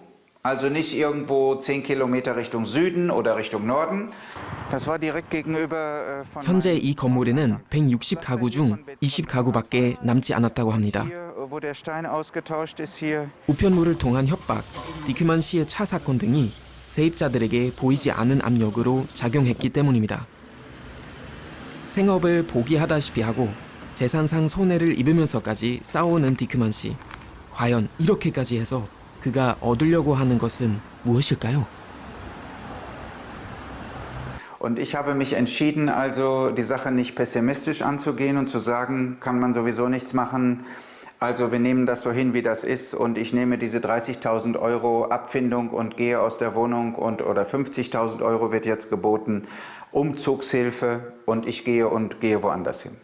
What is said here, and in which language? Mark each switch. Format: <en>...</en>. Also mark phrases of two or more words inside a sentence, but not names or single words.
<de>Also nicht irgendwo 10 Kilometer Richtung Süden oder Richtung Norden. Das war direkt gegenüber von</de> <ko>현재 이 건물에는 160가구 중 20가구밖에 남지 않았다고 합니다.</ko> <de>wo der Stein ausgetauscht ist hier.</de> <ko>우편물을 통한 협박, 디크만 씨의 차 사건 등이 세입자들에게 보이지 않은 압력으로 작용했기 때문입니다. 생업을 포기하다시피 하고 재산상 손해를 입으면서까지 싸우는 디크만 씨. 과연 이렇게까지 해서 그가 얻으려고 하는 것은 무엇일까요?</ko> <de>Und ich habe mich entschieden, also die Sache nicht pessimistisch anzugehen und zu sagen, kann man sowieso nichts machen. Also wir nehmen das so hin, wie das ist und ich nehme diese 30.000 Euro Abfindung und gehe aus der Wohnung oder 50.000 Euro wird jetzt geboten, Umzugshilfe und ich gehe woanders hin.</de>